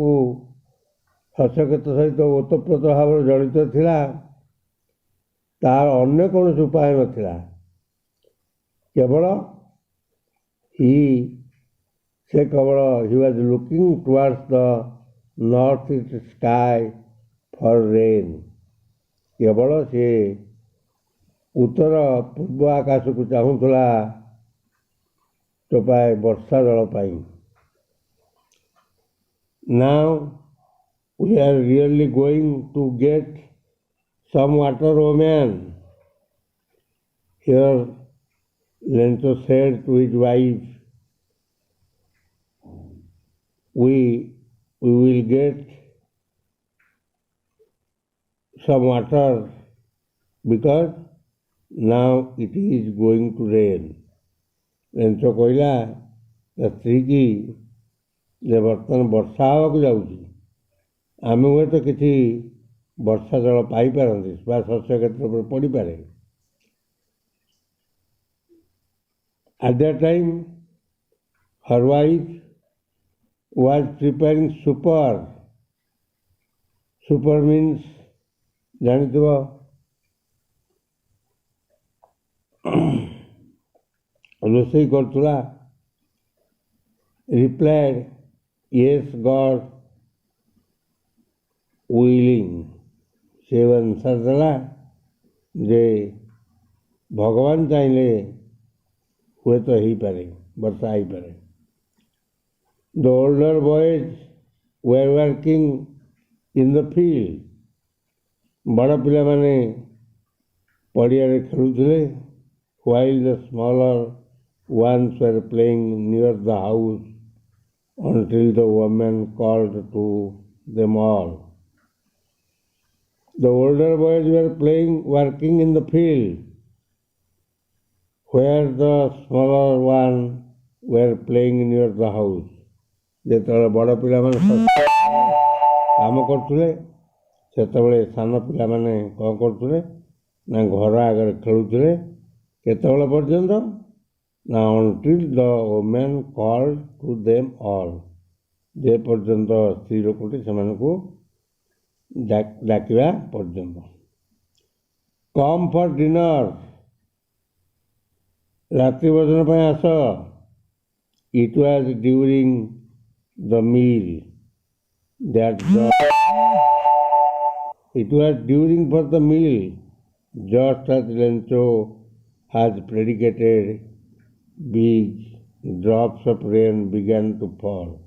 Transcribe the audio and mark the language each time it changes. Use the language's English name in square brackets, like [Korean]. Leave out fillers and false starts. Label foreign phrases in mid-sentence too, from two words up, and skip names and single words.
[Odia] ସହିତ ଓତପ୍ରୋତ ଭାବରେ ଜଡ଼ିତ ଥିଲା, ତାର ଅନ୍ୟ କୌଣସି ଉପାୟ ନଥିଲା, କେବଳ ସେ କେବଳ [English] he was looking towards the north east sky for rain. [Odia] କେବଳ ସେ ଉତ୍ତର ପୂର୍ବ ଆକାଶକୁ ଚାହୁଁଥିଲା ଟୋପାଏ ବର୍ଷା ଜଳ ପାଇଁ। [English] Now we are really going to get some water, O man. Here Lencho said to his wife, we will get some water because now it is going to rain. [Odia] Lencho କହିଲା ତା ସ୍ତ୍ରୀ କି ଯେ ବର୍ତ୍ତମାନ ବର୍ଷା ହେବାକୁ ଯାଉଛି, ଆମେ ହୁଏତ କିଛି ବର୍ଷା ଜଳ ପାଇପାରନ୍ତି ବା ଶସ୍ୟ କ୍ଷେତ୍ର ଉପରେ ପଡ଼ିପାରେ। [English] At that time her wife was preparing super. Super means [Odia] ଜାଣିଥିବ ରୋଷେଇ କରୁଥିଲା। [English] replied, yes God willing. [Odia] ସେ ଆନ୍ସର ଦେଲା ଯେ ଭଗବାନ ଚାହିଁଲେ ହୁଏତ ହେଇପାରେ, ବର୍ଷା ହେଇପାରେ। [English] The older boys were working in the field. [Odia] ବଡ଼ ପିଲାମାନେ ପଡ଼ିଆରେ ଖେଳୁଥିଲେ, [English] while the smaller ones were playing near the house until the woman called to them all. The older boys were working in the field, where the smaller ones were playing near the house. [Odia] ଯେତେବେଳେ ବଡ଼ ପିଲାମାନେ କାମ କରୁଥିଲେ, ସେତେବେଳେ ସାନ ପିଲାମାନେ କ'ଣ କରୁଥିଲେ ନା ଘର ଆଗରେ ଖେଳୁଥିଲେ। କେତେବେଳେ ପର୍ଯ୍ୟନ୍ତ ନା [English] until the woman called to them all. [Odia] ଯେ ପର୍ଯ୍ୟନ୍ତ ସ୍ତ୍ରୀ ଲୋକଟି ସେମାନଙ୍କୁ ଡାକିବା ପର୍ଯ୍ୟନ୍ତ। [English] Come for dinner. [Odia] ରାତ୍ରି ଭୋଜନ ପାଇଁ ଆସ। [English] It was during the meal for the meal, just as Lencho has predicated, big drops of rain began to fall.